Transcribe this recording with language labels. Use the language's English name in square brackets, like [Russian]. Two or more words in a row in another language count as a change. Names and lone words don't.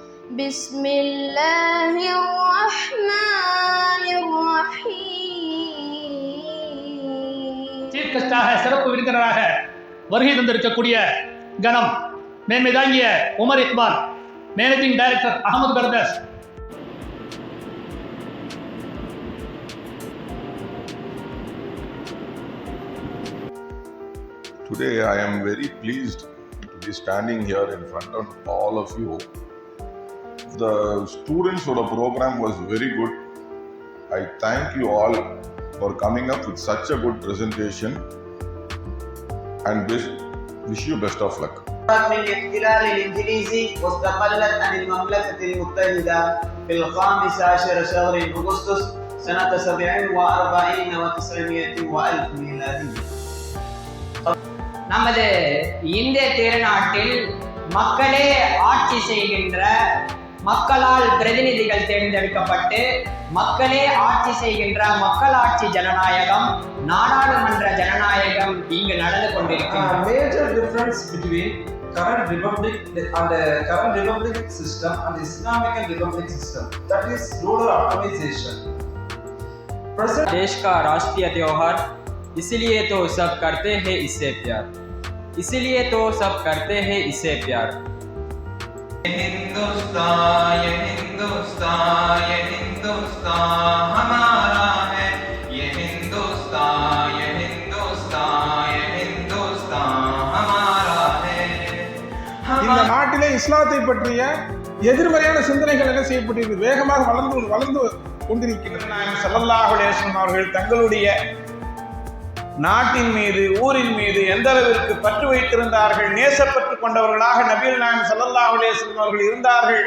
[Arabic] بسم الله الرحمن الرحيم. [English] chief guestaga [Tamil] சிறப்பு விருந்தினராக வருகை தந்திருக்கக்கூடிய கணம் மேன்மை தாங்கிய உமர் இக்பால், [English] managing director [Tamil] அகமது பர்தஸ். [English] Today I am very pleased to be standing here in front of all of you. The students of the program was very good. I thank you all for coming up with such a good presentation and wish you best of luck. [Arabic] من الاحتلال الإنجليزي واستقلت عن المملكة المتحدة في 15 شهر أغسطس سنة 47 و900 وألف ميلادي. [Tamil] நமது இந்திய திருநாட்டில் மக்களே ஆட்சி செய்கின்ற, மக்களால் பிரதிநிதிகள் தேர்ந்தெடுக்கப்பட்டு மக்களே ஆட்சி செய்கின்ற மக்களாட்சி ஜனநாயகம், நாடாளுமன்ற ஜனநாயகம் இங்கு நடந்து கொண்டிருக்கிறது. [English] Major difference between current republic and the current republic system and the Islamic republic system, that is rural optimization. [Hindi] देश का राष्ट्रीय त्योहार, इसलिए तो सब करते हैं इससे प्यार, इसलिए तो सब करते हैं इससे प्यार. हिंदुस्तान ये हिंदुस्तान ये हिंदुस्तान हमारा है, ये हिंदुस्तान ये हिंदुस्तान ये हिंदुस्तान हमारा है. [Tamil] இந்த நாட்டிலே இஸ்லாத்தை பற்றிய எதிர்மறையான சிந்தனைகள் என்ன செய்யப்பட்டிருக்கு, வேகமாக வளர்ந்து கொண்டிருக்கின்றன. [Arabic] صلى الله عليه وسلم [Tamil] அவர்கள் தங்களுடைய நாட்டின் மீது, ஊரின் மீது எந்த அளவிற்கு பற்று வைத்திருந்தார்கள், நேசப்பட்டு கொண்டவர்களாக நபிகள் நாயகம் [Arabic] صلى الله عليه وسلم [Tamil] அவர்கள் இருந்தார்கள்.